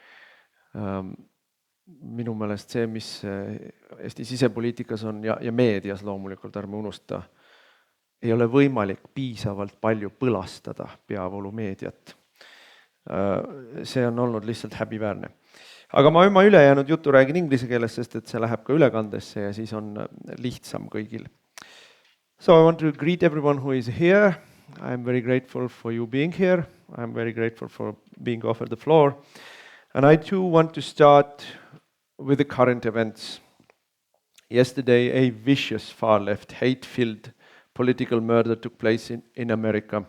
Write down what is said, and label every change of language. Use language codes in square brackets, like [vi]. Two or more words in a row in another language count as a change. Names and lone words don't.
[et] Minu meelest see, mis Eesti sisepoliitikas on ja meedias loomulikult, ärme unusta, ei ole võimalik piisavalt palju põlastada peavoolumeediat. See on olnud lihtsalt häbiväärne. Aga ma oma ülejäänud jutu räägin inglise keeles, sest et see läheb ka ülekandesse ja siis on lihtsam kõigil. [en] So I want to greet everyone who is here. I'm very grateful for you being here. I'm very grateful for being offered the floor. And I too want to start with the current events. Yesterday, a vicious far-left, hate-filled political murder took place in America.